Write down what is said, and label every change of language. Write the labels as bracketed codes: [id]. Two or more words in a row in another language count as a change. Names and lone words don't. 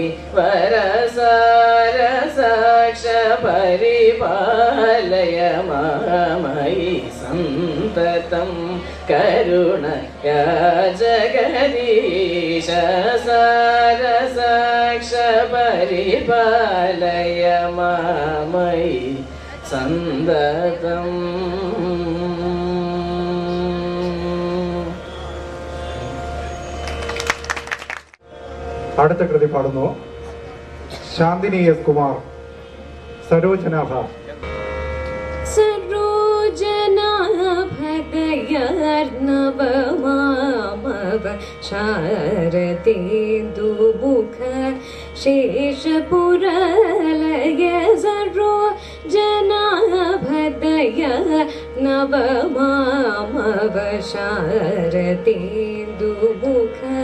[sa] वरसारसाक्ष परिपालय मामयि सन्ततं करुणया जगदीश सारसाक्ष परिपालय मामयि सन्ततम्। [ml] അടുത്ത കൃതി പാടുന്നു ശാന്തിനി എസ് കുമാർ, സരോജനാഭ. [sa] सरोजनाभगयर्नवमामव शारदेन्दुमुख शेषपुरलय सरोजनाभदय नवमामव शारदेन्दुमुख